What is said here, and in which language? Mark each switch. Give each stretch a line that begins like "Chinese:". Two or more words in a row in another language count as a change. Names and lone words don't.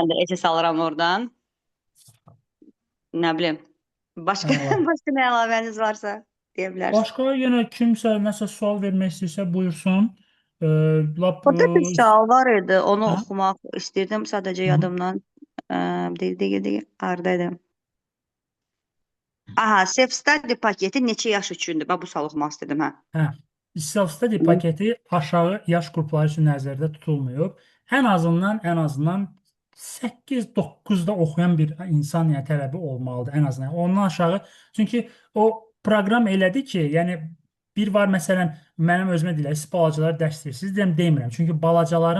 Azerbaijani: mən də SS alıram oradan. Nə bilim. Başqa Əla. başqa nə əlavəniz varsa deyə bilərsiniz. Başqa yenə kimsə nəsə sual vermək istəyirsə buyursun. Lap Burada bir sual var idi, onu Hə? oxumaq istirdim sadəcə Hı. yadımdan. Deyil, hardaydım. Aha, self-study paketi neçə yaş üçündür? Bax bu sual oxumaq istedim, hə. Hə. Self-study paketi aşağı yaş qrupları üçün nəzərdə tutulmayıb. Ən azından 8-9-da oxuyan bir insan yəni tələbi olmalıdır ən azından. Ondan aşağı çünki o proqram elədi ki, yəni bir var məsələn mənim özümə deyirlər, siz balacalar dərs istəyirsiniz, demirəm.